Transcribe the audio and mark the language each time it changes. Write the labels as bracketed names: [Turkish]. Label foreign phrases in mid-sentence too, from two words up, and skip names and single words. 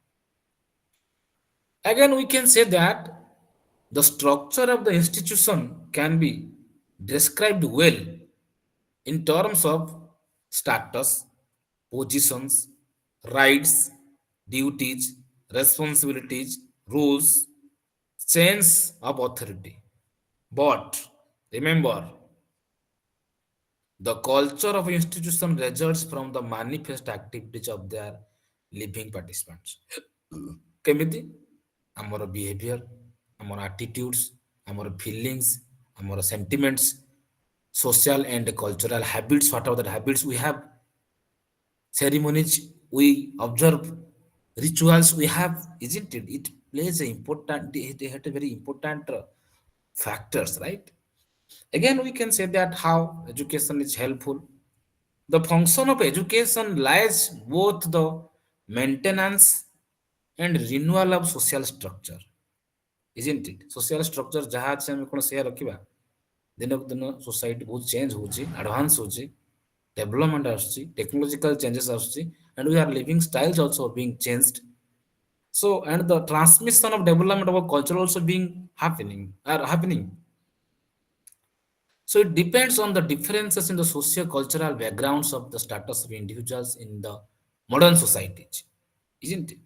[English] Again, we can say that the structure of the institution can be described well in terms of status, positions, rights, duties, responsibilities, rules, chains of authority. But remember, the culture of institution results from the manifest activities of their living participants. [Odia] କେମିତି ଆମର ବିହେଭିୟର, ଆମର ଆଟିଟ୍ୟୁଡ୍ସ, ଆମର ଫିଲିଙ୍ଗସ୍, ଆମର ସେଣ୍ଟିମେଣ୍ଟସ୍, [English] social and cultural habits, whatever the habits we have, ceremonies we observe, rituals we have, isn't it? It plays a important, it had a very important factors, right? Again, we can say that how education is helpful. The function of education lies both the maintenance and renewal of social structure, isn't it? Social structure [Odia] ଯାହା ଅଛି ଆମେ କଣ ସେୟା ରଖିବା? ଦିନକୁ ଦିନ ସୋସାଇଟି ବହୁତ ଚେଞ୍ଜ ହଉଛି, ଆଡଭାନ୍ସ ହଉଛି, ଡେଭଲପମେଣ୍ଟ ଆସୁଛି, [English] technological changes [Odia] ଆସୁଛି, [English] and we are living styles also being changed. So, and the transmission of development of our culture also being happening. So it depends on the differences in the socio-cultural backgrounds of the status of individuals in the modern societies, isn't it?